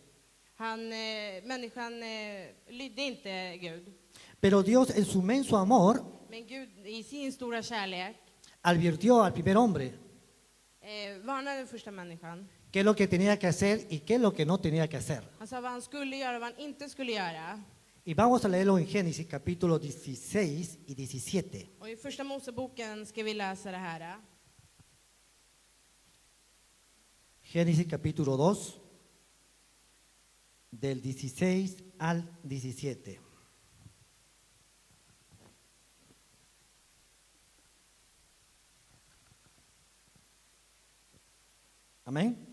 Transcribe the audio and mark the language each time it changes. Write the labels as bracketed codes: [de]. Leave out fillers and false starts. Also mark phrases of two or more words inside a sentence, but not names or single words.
[sv] Människan lydde inte Gud. [es] Pero Dios en su inmenso amor [sv] Men Gud i sin stora kärlek [es] advirtió al primer hombre [sv] varnade den första människan. [es] qué es lo que tenía que hacer y qué es lo que no tenía que hacer. [sv] Han sa vad han skulle göra och vad han inte skulle göra. [es] Y vamos a leerlo en Génesis capítulo 16 y 17. [sv] Och i första Moseboken ska vi läsa det här. [es] Génesis capítulo 2, del 16 al 17. Amén.